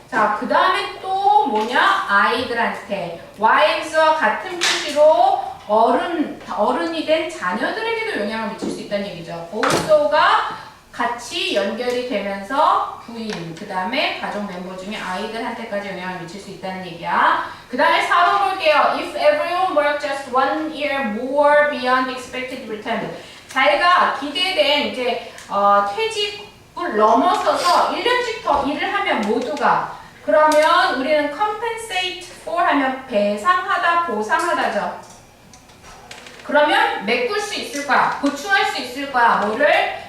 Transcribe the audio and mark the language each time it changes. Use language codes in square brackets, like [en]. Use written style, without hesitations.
[ko] 자, 그 다음에 또 뭐냐? 아이들한테 wives와 같은 표시로 어른이 된 자녀들에게도 영향을 미칠 수 있다는 얘기죠. also가 같이 연결이 되면서 부인, 그 다음에 가족 멤버 중에 아이들한테까지 영향을 미칠 수 있다는 얘기야. 그 다음에 4번 볼게요. [en] If everyone worked just 1 year more beyond expected return. [ko] 자기가 기대된 이제 퇴직을 넘어서서 1년씩 더 일을 하면 모두가 그러면 우리는 [en] compensate for [ko] 하면 배상하다, 보상하다죠. 그러면 메꿀 수 있을 거야. 보충할 수 있을 거야. 뭐를?